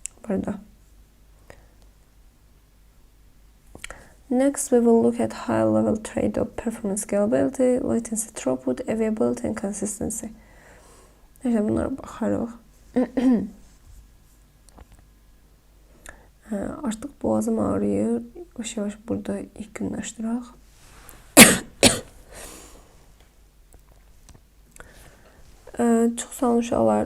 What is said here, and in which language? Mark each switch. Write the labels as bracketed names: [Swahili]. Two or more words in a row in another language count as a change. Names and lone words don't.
[Azerbaijani] axırda. [English] Next, we will look at high-level trait of performance scalability, latency, throughput, availability, and consistency. [Azerbaijani] Neyse, bunlara baxarıq. Artıq boğazım ağrıyır. Yavaş-yavaş burada yekunlaşdıraq. Çox sağ olun uşaqlar.